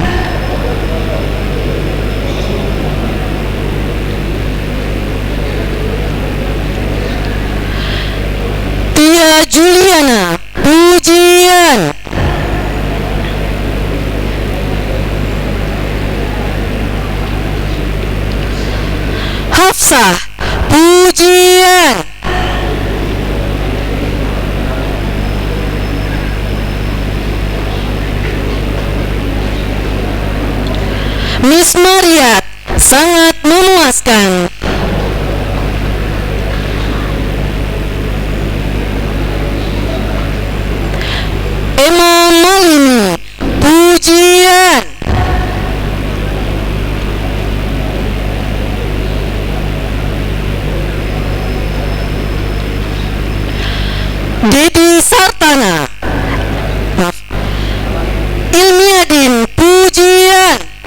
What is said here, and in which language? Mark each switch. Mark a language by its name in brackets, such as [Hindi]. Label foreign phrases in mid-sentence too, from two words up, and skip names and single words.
[Indonesian] Tia Juliana, pujian. Hafsah, pujian. Miss Mariat, sangat memuaskan. Emma Malini, pujian. Dedi Sartana, Ilmiadin, pujian.